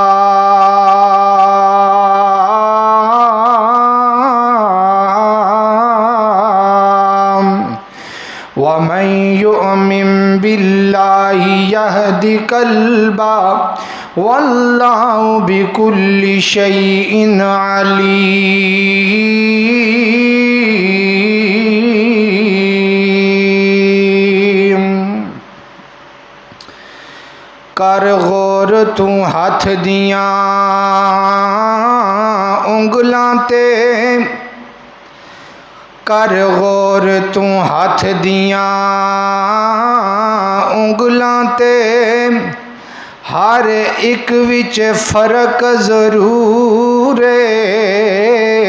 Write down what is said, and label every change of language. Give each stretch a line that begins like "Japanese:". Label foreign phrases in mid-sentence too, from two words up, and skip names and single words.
Arabic: ومن يؤمن بالله يهد قلبه والله بكل شيء عليم.
Punjabi: کر غور تو ہتھ دیاں انگلاں تے، کر غور تو ہتھ دیاں انگلاں تے، ہر ایک وچ فرق ضرور ہے.